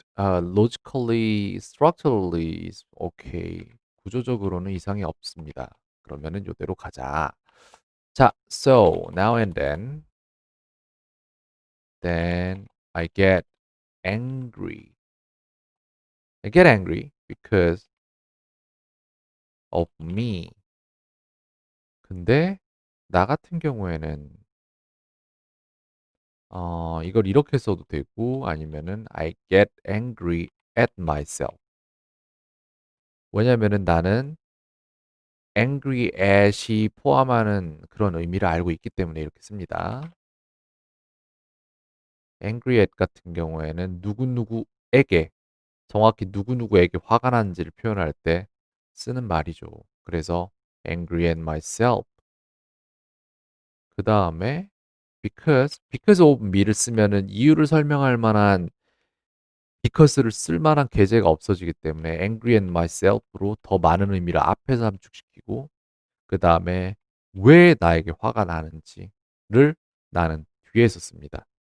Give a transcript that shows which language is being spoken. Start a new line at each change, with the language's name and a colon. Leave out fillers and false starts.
English: Logically, structurally is okay.
Korean: 구조적으로는 이상이 없습니다. 그러면은 요대로 가자.
English: 자, so now and then I get angry. I get angry because of me.
Korean: 근데 나 같은 경우에는 이걸 이렇게 써도 되고 아니면은
English: I get angry at myself.
Korean: 왜냐면은 나는 angry at이 포함하는 그런 의미를 알고 있기 때문에 이렇게 씁니다. angry at 같은 경우에는 누구누구에게 정확히 누구누구에게 화가 난지를 표현할 때 쓰는 말이죠.
English: 그래서 angry at myself.
Korean: 그 다음에 because of me를 쓰면은 이유를 설명할 만한 because를 쓸 만한 계제가 없어지기 때문에 angry at myself로 더 많은 의미를 앞에서 함축시키고 그 다음에 왜 나에게 화가 나는지를 나는 뒤에서 씁니다.